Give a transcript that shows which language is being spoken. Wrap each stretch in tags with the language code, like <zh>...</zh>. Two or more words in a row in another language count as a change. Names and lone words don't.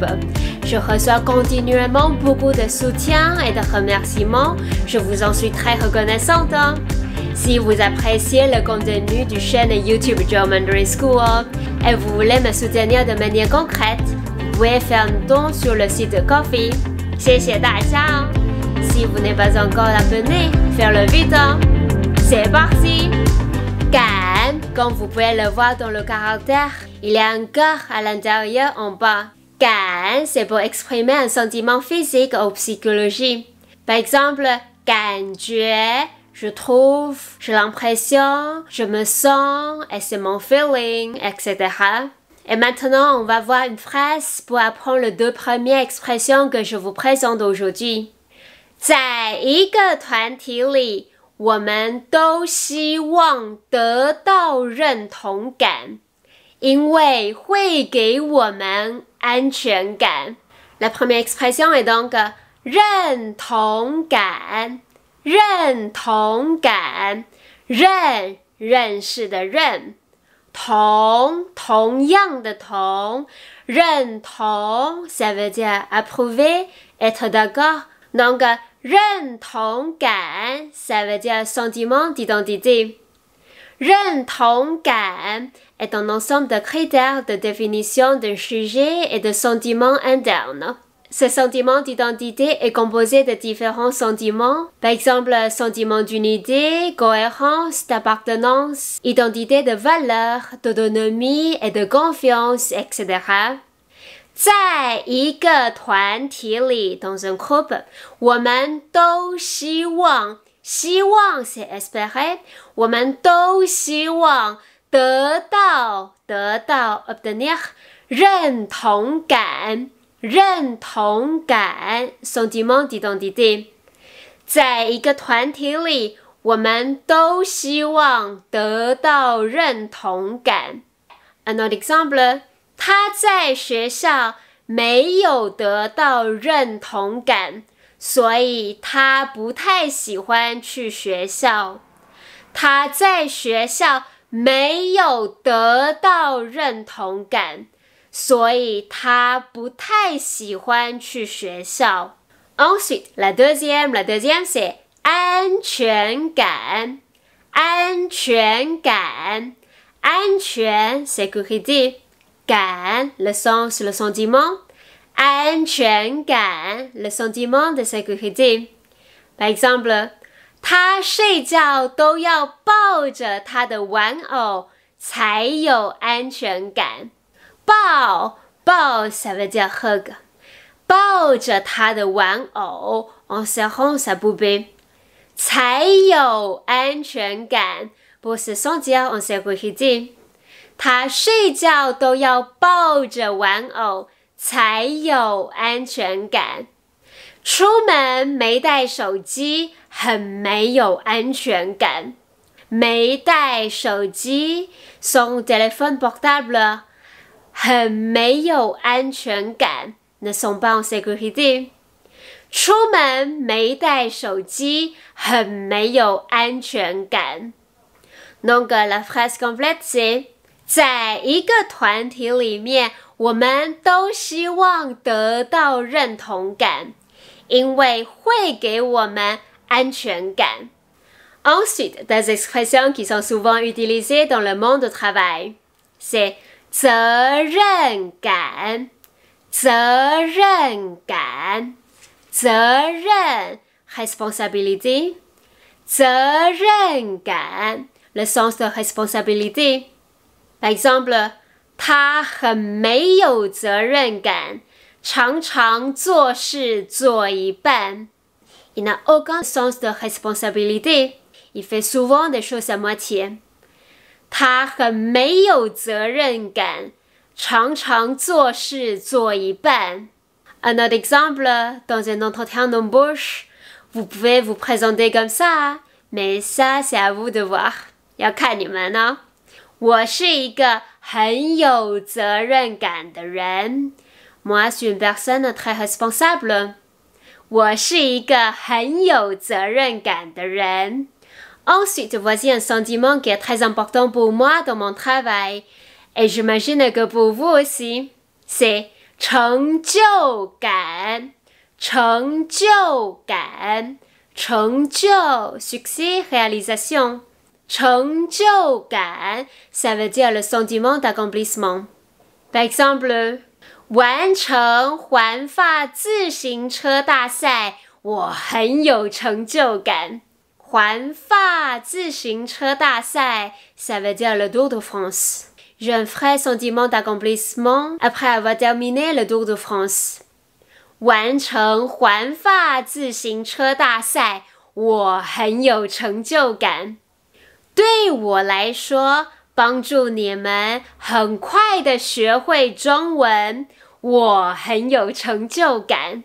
<fr>Je reçois continuellement beaucoup de soutien et de remerciements. Je vous en suis très reconnaissante. Si vous appréciez le contenu du chaîne YouTube German Mandarin School et vous voulez me soutenir de manière concrète, vous pouvez faire un don sur le site de Ko-fi.</fr> <zh>谢谢大家.</zh> <fr>Si vous n'êtes pas encore abonné, faites-le vite. C'est parti. Gan, comme vous pouvez le voir dans le caractère, il y a un cœur à l'intérieur en bas. Gan, c'est pour exprimer un sentiment physique ou psychologique. Par exemple,</fr> <zh>感觉,</zh> <fr>je trouve, j'ai l'impression, je me sens, et c'est mon feeling, etc. Et maintenant, on va voir une phrase pour apprendre les 2 premières expressions que je vous présente aujourd'hui.</fr> <zh>在一个团体里，我们都希望得到认同感，因为会给我们安全感。</zh> <fr>La première expression est donc</fr> <zh>认同感，认同感，认识的认。同样的同，认同</zh> <fr>ça veut dire approuver, être d'accord. Donc, 认同感 ça veut dire sentiment d'identité. 认同感 est un ensemble de critères de définition d'un sujet et de sentiments internes. Ce sentiment d'identité est composé de différents sentiments, par exemple sentiment d'unité, cohérence, d'appartenance, identité de valeur, d'autonomie et de confiance, etc.</fr> <zh>在一个团体里</zh> <fr>dans un groupe,</fr> <zh>我们都希望</zh> <fr>c'est espérer,</fr> <zh>我们都希望得到 obtenir 认同感</zh> <fr>sentiment d'identité.</fr> <zh>在一个团体里，我们都希望得到认同感。</zh> <fr>Un autre exemple,</fr> <zh>他在学校没有得到认同感，所以他不太喜欢去学校。他在学校没有得到认同感，所以他不太喜欢去学校。</zh> <fr>Ensuite, la deuxième c'est</fr> <zh>安全感。</zh> <fr>安全 sécurité. 感 le sens, le sentiment. 安全感 le sentiment de sécurité. Par exemple,</fr> <zh>他睡觉都要抱着他的玩偶才有安全感。</zh> <fr>抱 ça veut dire hug.</fr> <zh>抱着他的玩偶</zh> <fr>en serrant sa poupée.</fr> <zh>才有安全感</zh> <fr>pour se sentir en sécurité.</fr> <zh>他睡觉都要抱着玩偶才有安全感。出门没带手机很没有安全感。没带手机 son téléphone portable 很没有安全感 ne sont pas en sécurité. 出门没带手机很没有安全感。</zh> <fr>Donc la phrase complète c'est</fr> <zh>在一个团体里面，我们都希望得到认同感，因为会给我们安全感。</zh> <fr>Ensuite, des expressions qui sont souvent utilisées dans le monde du travail. C'est</fr> <zh>责任感，责任</zh> <fr>responsabilité, 责任感 le sens de responsabilité. Par exemple,</fr> <zh>他很没有责任感， 常常做事做一半。</zh> <fr>Il n'a aucun sens de responsabilité. Il fait souvent des choses à moitié.</fr> <zh>他很没有责任感，常常做事做一半。</zh> <fr>Un autre exemple, dans un entretien d'embauche, vous pouvez vous présenter comme ça, mais ça, c'est à vous de voir.</fr> <zh>要看你们哦。我是一个很有责任感的人。</zh> <fr>Moi, je suis une personne très responsable.</fr> <zh>我是一个很有责任感的人。</zh> <fr>Ensuite, voici un sentiment qui est très important pour moi dans mon travail, et j'imagine que pour vous aussi. C'est</fr> <zh>成就感，成就感，成就</zh> <fr>succès, réalisation. 成就感 ça veut dire le sentiment d'accomplissement. Par exemple,</fr> <zh>完成环法自行车大赛，我很有成就感。</zh> <fr>环法自行车大赛 ça veut dire le Tour de France. J'ai un vrai sentiment d'accomplissement après avoir terminé le Tour de France.</fr> <zh>完成环法自行车大赛，我很有成就感。对我来说，帮助你们很快的学会中文，我很有成就感。</zh>